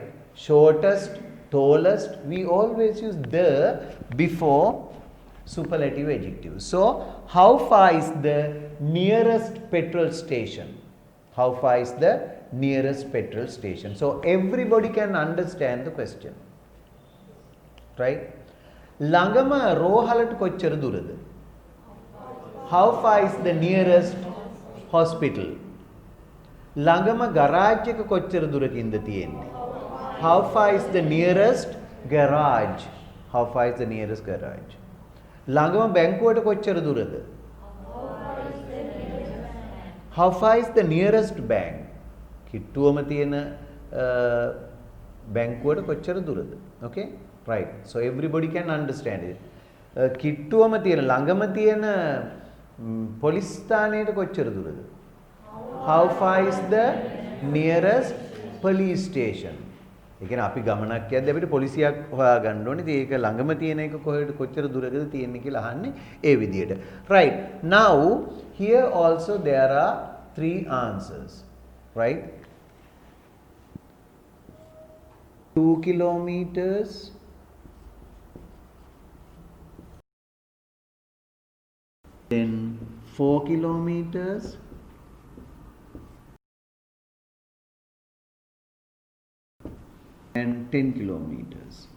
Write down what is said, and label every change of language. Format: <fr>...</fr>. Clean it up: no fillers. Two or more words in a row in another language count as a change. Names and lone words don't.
<en>Shortest, tallest, we always use the before superlative adjective. So, how far is the nearest petrol station? How far is the nearest petrol station? So, everybody can understand the question. Right?</en> <si>ළඟම රෝහලට කොච්චර දුරද?</si> <en>How far is the nearest hospital?</en> <si>ළඟම ගරාජ් එක කොච්චර දුරකින්ද තියෙන්නේ?</si> <en>How far is the nearest garage? How far is the nearest garage?</en> <si>ළඟම බැංකුවට කොච්චර දුරද?</si> <en>How far is the nearest bank?</en> <si>කිට්ටුවම තියෙන බැංකුවට කොච්චර දුරද?</si> <en>Okay? Right. So everybody can understand it.</en> <si>කිට්ටුවම තියෙන ළඟම තියෙන පොලිස් ස්ථානයට කොච්චර දුරද?</si> <en>How far is the nearest police station?</en> <si>ඒ කියන්නේ අපි ගමනක් යද්දී අපිට පොලිසියක් හොයාගන්න ඕනේ. ඉතින් ඒක ළඟම තියෙන එක කොහෙද කොච්චර දුරකද තියෙන්නේ කියලා අහන්නේ ඒ විදියට.</si> <en>Right. Now here also there are three answers. Right? 2 kilometers, then 4 kilometers, and 10 kilometers.</en>